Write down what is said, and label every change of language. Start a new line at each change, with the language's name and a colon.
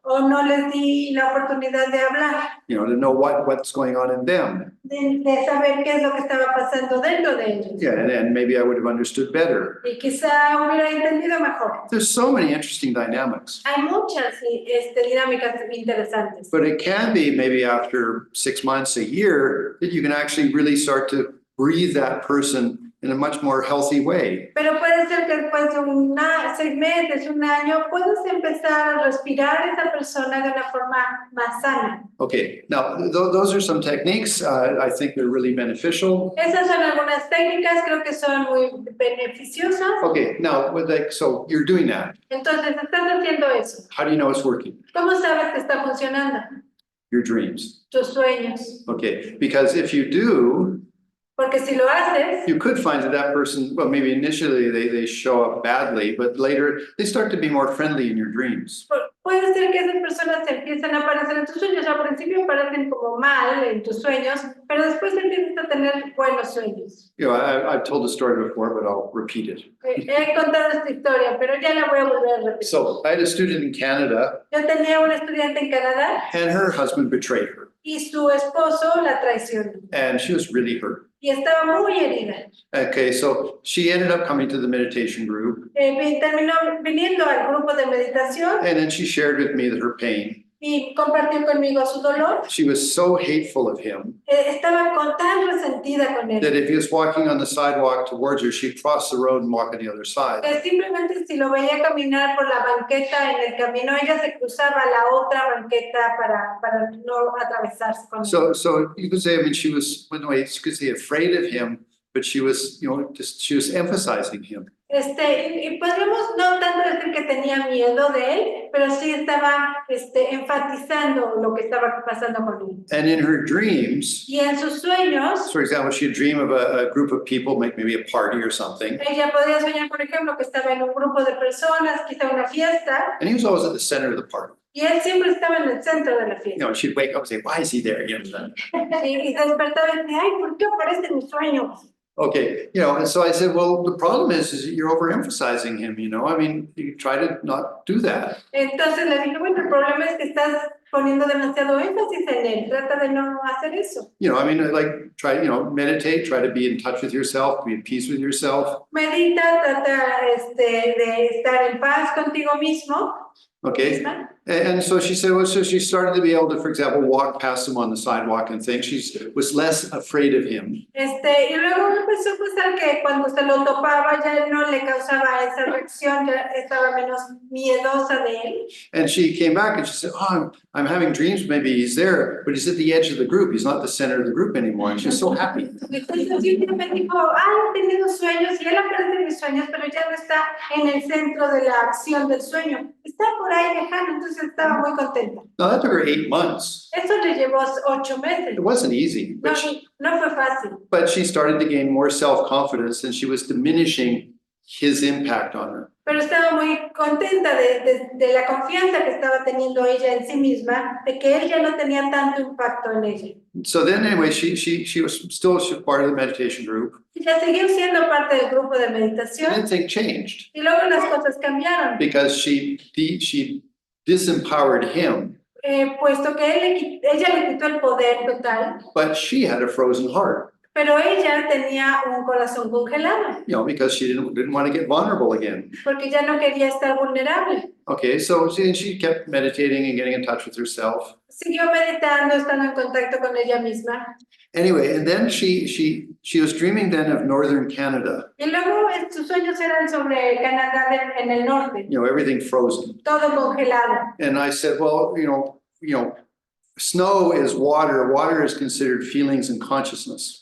Spanish: o no les di la oportunidad de hablar,
English: to know what's going on in them.
Spanish: de saber qué es lo que estaba pasando dentro de ellos.
English: Yeah, and maybe I would have understood better.
Spanish: Y quizá hubiera entendido mejor.
English: There's so many interesting dynamics.
Spanish: Hay muchas dinámicas interesantes.
English: But it can be maybe after 6 months, a year, that you can actually really start to breathe that person in a much more healthy way.
Spanish: Pero puede ser que después de 6 meses, un año, puedas empezar a respirar a esa persona de una forma más sana.
English: Okay, now those are some techniques. I think they're really beneficial.
Spanish: Esas son algunas técnicas, creo que son muy beneficiosas.
English: Okay, now so you're doing that.
Spanish: Entonces, estás haciendo eso.
English: How do you know it's working?
Spanish: ¿Cómo sabes que está funcionando?
English: Your dreams.
Spanish: Tus sueños.
English: Okay, because if you do,
Spanish: Porque si lo haces,
English: you could find that person, well, maybe initially they show up badly, but later they start to be more friendly in your dreams.
Spanish: puede ser que esas personas empiezan a aparecer en tus sueños. Al principio parecen como mal en tus sueños, pero después empiezas a tener buenos sueños.
English: I've told the story before, but I'll repeat it.
Spanish: He contado esta historia, pero ya la voy a volver a repetir.
English: So I had a student in Canada,
Spanish: Yo tenía una estudiante en Canadá
English: and her husband betrayed her,
Spanish: y su esposo la traicionó
English: and she was really hurt.
Spanish: y estaba muy herida.
English: Okay, so she ended up coming to the meditation group,
Spanish: Terminó viniendo al grupo de meditación
English: and then she shared with me that her pain.
Spanish: y compartió conmigo su dolor.
English: She was so hateful of him
Spanish: Estaba tan resentida con él
English: that if he was walking on the sidewalk towards her, she'd cross the road and walk on the other side.
Spanish: que simplemente si lo veía caminar por la banqueta en el camino, ella se cruzaba a la otra banqueta para no atravesarse con él.
English: So you could say, I mean, she was, in a way, you could say afraid of him, but she was, she was emphasizing him.
Spanish: Y podríamos no tanto decir que tenía miedo de él, pero sí estaba enfatizando lo que estaba pasando con él.
English: And in her dreams,
Spanish: Y en sus sueños,
English: for example, she'd dream of a group of people, maybe a party or something,
Spanish: ella podía soñar, por ejemplo, que estaba en un grupo de personas, quizá una fiesta,
English: and he was always at the center of the party.
Spanish: y él siempre estaba en el centro de la fiesta.
English: She'd wake up and say, why is he there again?
Spanish: Y se despertaba y decía, ay, ¿por qué aparece en mis sueños?
English: Okay, and so I said, well, the problem is that you're overemphasizing him, I mean, you try to not do that.
Spanish: Entonces le dije, bueno, el problema es que estás poniendo demasiado énfasis en él, trata de no hacer eso.
English: I mean, like, try, meditate, try to be in touch with yourself, be at peace with yourself.
Spanish: Medita, trata de estar en paz contigo mismo.
English: Okay,
Spanish: Misma.
English: and so she said, well, so she started to be able to, for example, walk past him on the sidewalk and things. She was less afraid of him.
Spanish: Y luego empezó a pasar que cuando se lo topaba ya no le causaba esa reacción, ya estaba menos miedosa de él.
English: And she came back and she said, oh, I'm having dreams, maybe he's there, but he's at the edge of the group. He's not the center of the group anymore. And she's so happy.
Spanish: Entonces me dijo, he tenido sueños y él aparece en mis sueños, pero ya no está en el centro de la acción del sueño. Está por ahí lejano, entonces estaba muy contenta.
English: Now that took her 8 months.
Spanish: Eso le llevó 8 meses.
English: It wasn't easy,
Spanish: No fue fácil.
English: but she started to gain more self-confidence and she was diminishing his impact on her.
Spanish: Pero estaba muy contenta de la confianza que estaba teniendo ella en sí misma, de que él ya no tenía tanto impacto en ella.
English: So then anyway, she was still part of the meditation group.
Spanish: Ya siguió siendo parte del grupo de
English: And
Spanish: meditación
English: then things changed
Spanish: y luego las cosas cambiaron,
English: because she disempowered him,
Spanish: puesto que ella le quitó el poder total,
English: but she had a frozen heart,
Spanish: pero ella tenía un corazón congelado,
English: because she didn't want to get vulnerable again.
Spanish: porque ya no quería estar vulnerable.
English: Okay, so she kept meditating and getting in touch with herself.
Spanish: Siguió meditando, estando en contacto con ella misma.
English: Anyway, and then she was dreaming then of northern Canada,
Spanish: Y luego sus sueños eran sobre Canadá en el norte,
English: everything frozen.
Spanish: todo congelado.
English: And I said, well, snow is water. Water is considered feelings and consciousness.